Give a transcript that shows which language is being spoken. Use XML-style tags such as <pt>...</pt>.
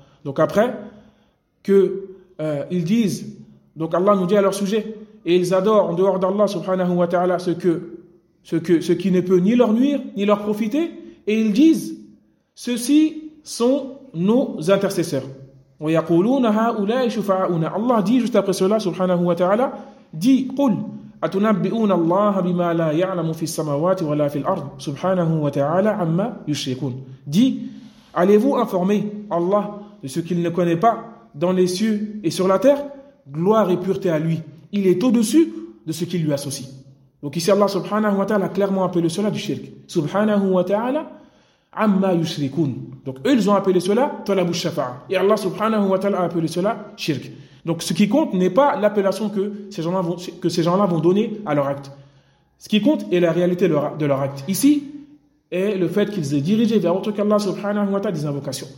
<fr>Donc après que ils disent, donc Allah nous dit à leur sujet, et ils adorent en dehors d'Allah subhanahu wa ta'ala ce qui ne peut ni leur nuire ni leur profiter, et ils disent ceux-ci sont nos intercesseurs.</fr> <ar>Wa yaquluna ha'ula'i shufa'auna.</ar> <fr>Allah dit juste après cela subhanahu wa ta'ala, dit qul</fr> <ar>أتنبئون الله بما لا يعلم في السماوات ولا في الأرض سبحانه وتعالى عما يشركون.</ar> <fr>Dit, allez-vous informer Allah de ce qu'il ne connaît pas dans les cieux et sur la terre? Gloire et pureté à lui. Il est au-dessus de ce qu'il lui associe. Donc ici Allah subhanahu wa ta'ala a clairement appelé cela du shirk.</fr> <ar>سبحانه وتعالى عما يشركون.</ar> <fr>Donc eux, ils ont appelé cela talab al-shafa'a. Et Allah subhanahu wa ta'ala a appelé cela shirk. Donc ce qui compte n'est pas l'appellation que ces gens-là vont donner à leur acte. Ce qui compte est la réalité de leur acte. Ici est le fait qu'ils aient dirigé vers autre qu'Allah subhanahu wa ta'ala des invocations.</fr>